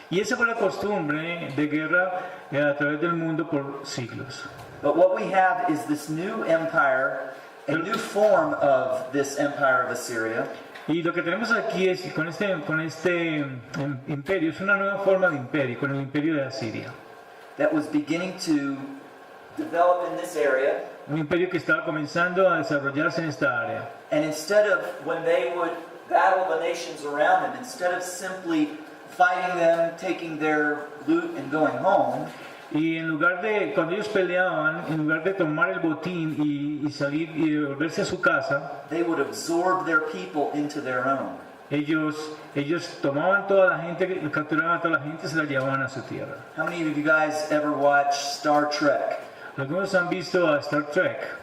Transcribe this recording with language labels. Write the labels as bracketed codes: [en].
[es] Y esa fue la costumbre de guerra a través del mundo por siglos. [en] But what we have is this new empire, a new form of this empire of Assyria, [es] Y lo que tenemos aquí es con este imperio, es una nueva forma de imperio, con el imperio de Asiria. [en] that was beginning to develop in this area. [es] Un imperio que estaba comenzando a desarrollarse en esta área. [en] And instead of, when they would battle the nations around them, instead of simply fighting them, taking their loot and going home, [es] Y en lugar de, cuando ellos peleaban, en lugar de tomar el botín y salir y volverse a su casa, [en] they would absorb their people into their own. [es] ellos tomaban toda la gente, capturaban a toda la gente y se la llevaban a su tierra. [en] How many of you guys ever watch Star Trek? [es] Algunos han visto a Star Trek.